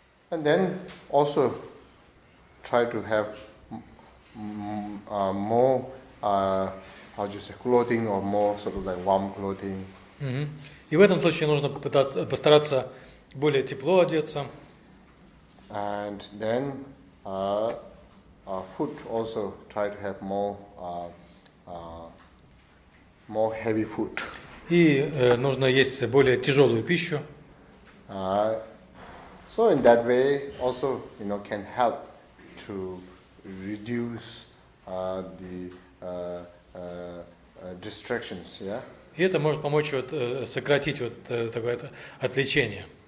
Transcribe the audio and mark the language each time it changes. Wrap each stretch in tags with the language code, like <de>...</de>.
<en>And then also try to have more clothing or more sort of like warm clothing.</en> <ru>И в этом случае нужно постараться более тепло одеться.</ru> <en>And then food also try to have more heavy food.</en> <ru>И нужно есть более тяжелую пищу.</ru> <en>So in that way also can help to reduce the distractions. Yeah.</en> <ru>И это может помочь сократить такое отвлечение.</ru>